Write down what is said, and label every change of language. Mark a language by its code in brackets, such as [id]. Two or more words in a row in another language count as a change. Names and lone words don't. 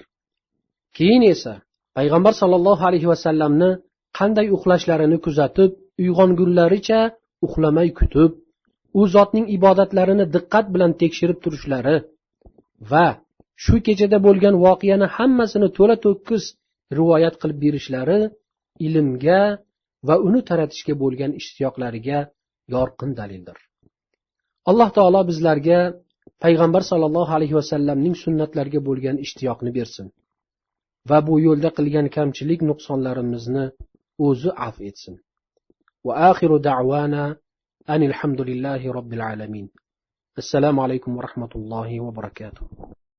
[uz] Keyin esa payg'ambar sollallohu alayhi vasallamni qanday uxlashlarini kuzatib, uyg'ongunlaricha uxlamay kutib, u zotning ibodatlarini diqqat bilan tekshirib turishlari va shu kechada bo'lgan voqeani hammasini to'la to'kis rivoyat qilib berishlari ilmga va uni taratishga bo'lgan ishtiyoqlariga yorqin dalildir. Alloh taolo bizlarga payg'ambar sollallohu alayhi vasallamning sunnatlariga bo'lgan ishtiyoqni bersin va bu yo'lda qilgan kamchilik nuqsonlarimizni o'zi afv etsin. [ar] وآخر دعوانا أن الحمد لله رب العالمين. السلام عليكم ورحمة الله وبركاته.